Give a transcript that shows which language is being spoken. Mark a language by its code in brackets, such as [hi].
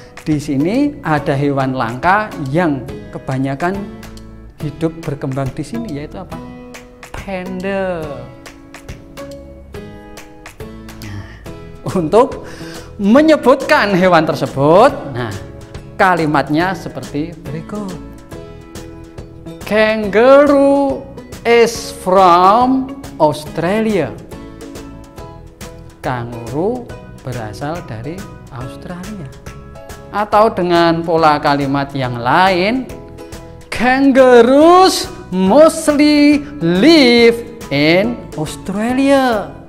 [id] Di sini ada hewan langka yang kebanyakan hidup berkembang di sini, yaitu apa? Panda. Nah, untuk menyebutkan hewan tersebut, nah kalimatnya seperti berikut. [en] Kangaroo is from Australia. [id] Kanguru berasal dari Australia. Atau dengan pola kalimat yang lain, [en] kangaroos mostly live in Australia.